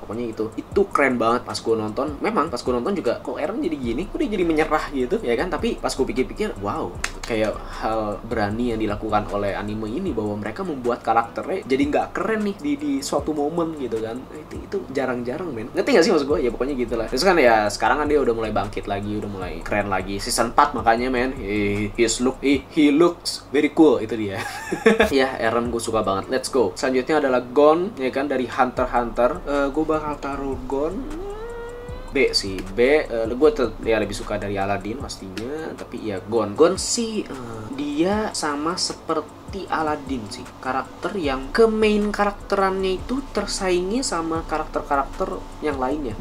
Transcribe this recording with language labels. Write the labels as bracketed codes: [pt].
[id] Pokoknya itu keren banget pas gue nonton. Memang pas gue nonton juga kok Eren jadi gini, kok dia jadi menyerah gitu ya kan. Tapi pas gue pikir-pikir, wow, kayak hal berani yang dilakukan oleh anime ini bahwa mereka membuat karakternya jadi nggak keren nih di suatu momen gitu kan. Itu jarang-jarang men. Ngerti nggak sih maksud gue? Ya pokoknya gitulah. Terus kan ya sekarang kan dia udah mulai bangkit lagi, udah mulai keren lagi. Season 4 makanya men, [en] he looks very cool, [id] itu dia. Ya Eren gue suka banget. [en] Let's go. [id] Selanjutnya adalah Gon, ya kan, dari Hunter x Hunter. Gue bakal taruh Gon B sih. Gue ya lebih suka dari Aladdin pastinya, tapi ya Gon sih dia sama seperti Aladdin sih, karakter yang ke main karakterannya itu tersaingi sama karakter-karakter yang lainnya.